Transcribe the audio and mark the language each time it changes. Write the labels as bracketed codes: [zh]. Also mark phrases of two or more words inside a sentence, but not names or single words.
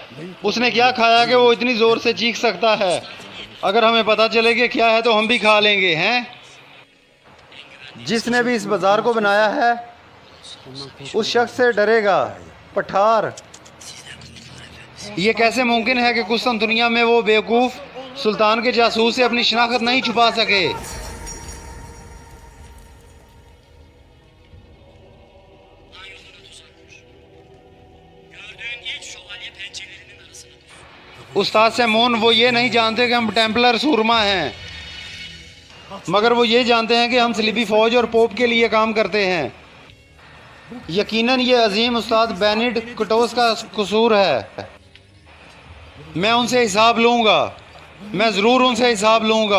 [hi] उसने क्या खाया कि वो इतनी ज़ोर से चीख सकता है? अगर हमें पता चले कि क्या है तो हम भी खा लेंगे, हैं? जिसने भी इस बाज़ार को बनाया है उस शख्स से डरेगा। पठार, ये कैसे मुमकिन है कि कुस्तुन दुनिया में वो बेवकूफ़ सुल्तान के जासूस से अपनी शनाख्त नहीं छुपा सके? [tr] Gördüğün ilk şövalye pençelerinin arasına düş. [hi] उस्ताद सेमोन, वो ये नहीं जानते कि हम टेम्पलर सूरमा हैं, मगर वो ये जानते हैं कि हम सलीबी फ़ौज और पोप के लिए काम करते हैं। यकीनन ये अजीम उस्ताद बेनिड कटोस का कसूर है। मैं उनसे हिसाब लूँगा, मैं ज़रूर उनसे हिसाब लूँगा।